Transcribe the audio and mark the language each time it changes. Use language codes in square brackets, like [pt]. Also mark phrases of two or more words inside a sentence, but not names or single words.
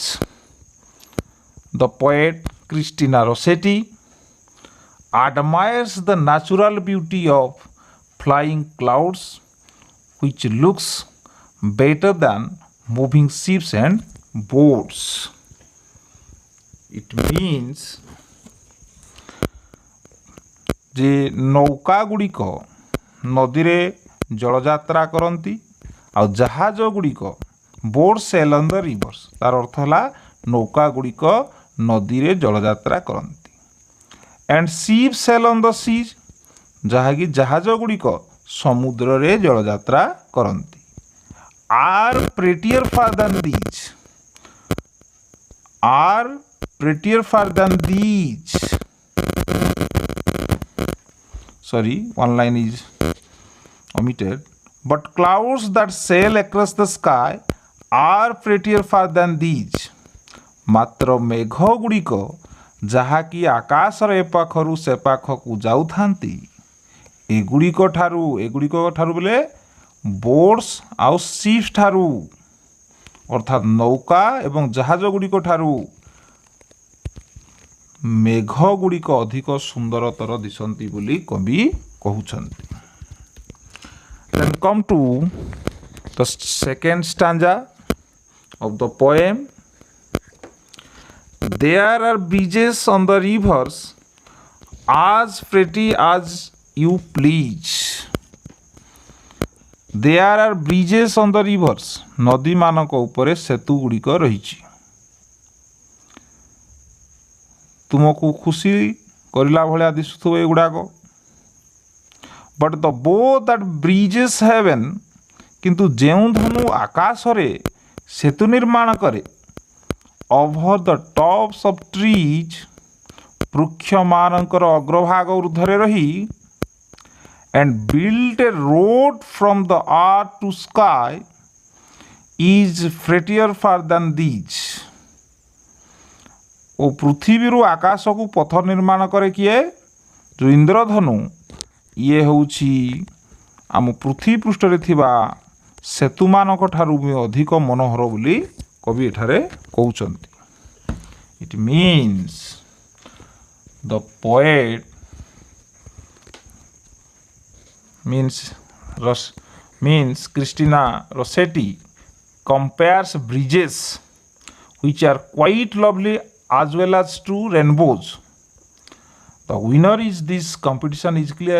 [en] The poet Christina Rossetti admires the natural beauty of flying clouds, which looks better than moving ships and boats. It means [or] ଯେ ନୌକା ଗୁଡ଼ିକ ନଦୀରେ ଜଳଯାତ୍ରା କରନ୍ତି ଆଉ ଜାହାଜ ଗୁଡ଼ିକ [en] boats sail on the rivers, [or] ତାର ଅର୍ଥ ହେଲା ନୌକା ଗୁଡ଼ିକ ନଦୀରେ ଜଳଯାତ୍ରା କରନ୍ତି। [en] and ships sail on the seas, [or] ଯାହାକି ଜାହାଜ ଗୁଡ଼ିକ ସମୁଦ୍ରରେ ଜଳଯାତ୍ରା କରନ୍ତି। [en] are prettier far than these, are prettier far than these, sorry, one line is omitted, but clouds that sail across the sky are prettier far than these. [or] ମାତ୍ର ମେଘ ଗୁଡ଼ିକ ଯାହାକି ଆକାଶର ଏ ପାଖରୁ ସେ ପାଖକୁ ଯାଉଥାନ୍ତି ଏଗୁଡ଼ିକ ଠାରୁ ବୋଲେ ବୋଟ୍ସ ଆଉ ସିପ୍ସ ଠାରୁ, ଅର୍ଥାତ୍ ନୌକା ଏବଂ ଜାହାଜ ଗୁଡ଼ିକ ଠାରୁ ମେଘ ଗୁଡ଼ିକ ଅଧିକ ସୁନ୍ଦରତର ଦିଶନ୍ତି ବୋଲି କବି କହୁଛନ୍ତି। [en] Then come to the second stanza of the poem. There are bridges on the rivers as pretty as you please. There are bridges on the rivers. [or] ନଦୀ ମାନଙ୍କ ଉପରେ ସେତୁ ଗୁଡ଼ିକ ରହିଛି। ତୁମକୁ ଖୁସି କରିଲା ଭଳିଆ ଦିଶୁଥିବ ଏଗୁଡ଼ାକ। [en] but the bow that bridges heaven, [or] କିନ୍ତୁ ଯେଉଁ ଧନୁ ଆକାଶରେ ସେତୁ ନିର୍ମାଣ କରେ, [en] over the tops of trees, [or] ବୃକ୍ଷମାନଙ୍କର ଅଗ୍ରଭାଗ ଉର୍ଦ୍ଧ୍ୱରେ ରହି, [en] and build a road from the earth to sky is prettier far than these. [or] ଓ ପୃଥିବୀରୁ ଆକାଶକୁ ପଥ ନିର୍ମାଣ କରେ କିଏ? ଯେଉଁ ଇନ୍ଦ୍ରଧନୁ, ଇଏ ହେଉଛି ଆମ ପୃଥିବୀ ପୃଷ୍ଠରେ ଥିବା ସେତୁମାନଙ୍କ ଠାରୁ ବି ଅଧିକ ମନୋହର ବୋଲି କବି ଏଠାରେ କହୁଛନ୍ତି। [en] it means the poet means Christina Rossetti compares bridges which are quite lovely as well as to rainbows. The winner is this competition is clear.